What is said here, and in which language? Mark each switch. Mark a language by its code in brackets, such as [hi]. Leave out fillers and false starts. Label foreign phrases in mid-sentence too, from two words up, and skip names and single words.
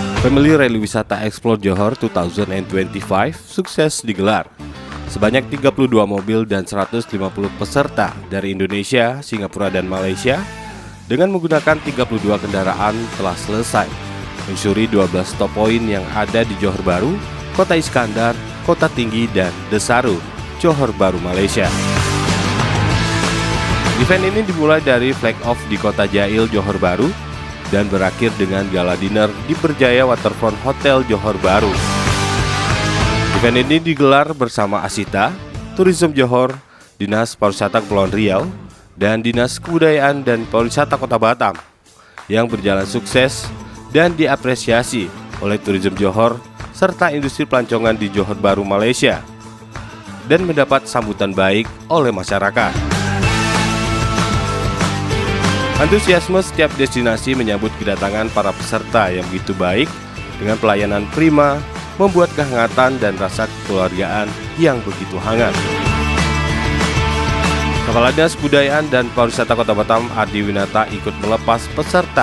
[id] Family Rally Wisata Explore Johor 2025 sukses digelar. Sebanyak 32 mobil dan 150 peserta dari Indonesia, Singapura, dan Malaysia dengan menggunakan 32 kendaraan telah selesai menyusuri 12 stop point yang ada di Johor Bahru, Kota Iskandar, Kota Tinggi, dan Desaru, Johor Bahru, Malaysia. Event ini dimulai dari flag off di Kota Jail, Johor Bahru, dan berakhir dengan gala dinner di Berjaya Waterfront Hotel Johor Bahru. Event ini digelar bersama Asita, Tourism Johor, Dinas Pariwisata Kepulauan Riau, dan Dinas Kebudayaan dan Pariwisata Kota Batam yang berjalan sukses dan diapresiasi oleh Tourism Johor serta industri pelancongan di Johor Bahru, Malaysia, dan mendapat sambutan baik oleh masyarakat. Antusiasme setiap destinasi menyambut kedatangan para peserta yang begitu baik dengan pelayanan prima, membuat kehangatan dan rasa kekeluargaan yang begitu hangat. Kepala Dinas Kebudayaan dan Pariwisata Kota Batam, Ardi Winata, ikut melepas peserta.